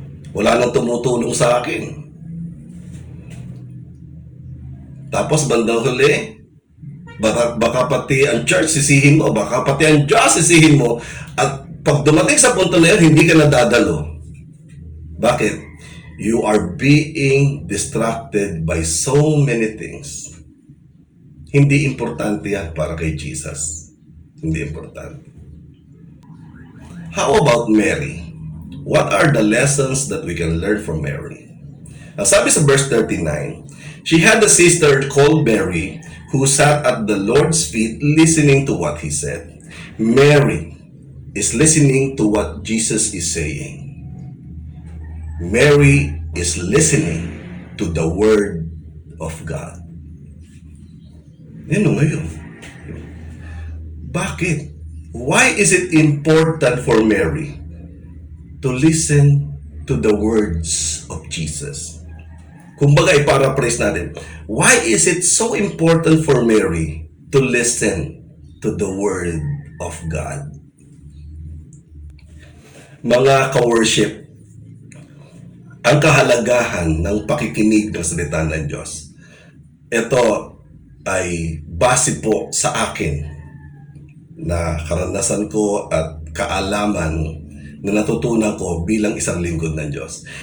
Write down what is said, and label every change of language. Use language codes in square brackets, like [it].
[tl] Wala nang tumutulong sa akin. Tapos bandang huli, baka pati ang church sisihin mo, baka pati ang Diyos sisihin mo, at pag dumating sa punto na yun, hindi ka nadadalo. Bakit? [en] You are being distracted by so many things. [tl] Hindi importante yan para kay Jesus. Hindi importante. [en] How about Mary? What are the lessons that we can learn from Mary? [tl] Sabi sa verse 39, [en] she had a sister called Mary who sat at the Lord's feet listening to what he said. Mary is listening to what Jesus is saying. Mary is listening to the Word of God. [tl] Yan o ngayon. Bakit? [en] Why is it important for Mary to listen to the words of Jesus? [tl] Kumbaga, i-paraphrase natin. [en] Why is it so important for Mary to listen to the Word of God? [tl] Mga ka-worship, ang kahalagahan ng pakikinig ng salita ng Diyos. Ito ay base po sa akin na karanasan ko at kaalaman na natutunan ko bilang isang lingkod ng Diyos.